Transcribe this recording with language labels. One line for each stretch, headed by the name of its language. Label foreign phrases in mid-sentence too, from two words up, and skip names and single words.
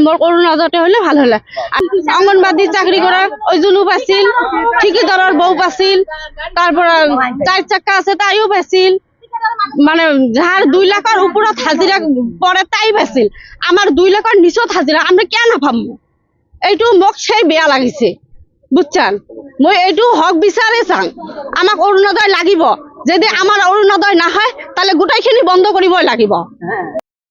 Bangla: মোর অরুণোদয়টা হলে ভালো হলে। অঙ্গনবাদী চাকরি করা ওইজনও পাইছিল, ঠিকাদারের বউ পাইছিল, তারপর 4 চাক্কা আছে তাইও পাইছিল। মানে যার 2 লাখের উপরত হাজিরা পড়ে তাই পাইছিল। আমার 2 লাখের নিচত হাজিরা আমরা কেন পাবো?
Assamese: এইটো মোক সেই বেয়া লাগিছে বুঝছেন মই এইটো হক বিচাৰে চাং আমাক অৰুণোদয় লাগিব যদি আমাৰ অৰুণোদয় নাহে তাহলে গোটাইখিনি বন্ধ কৰিবই লাগিব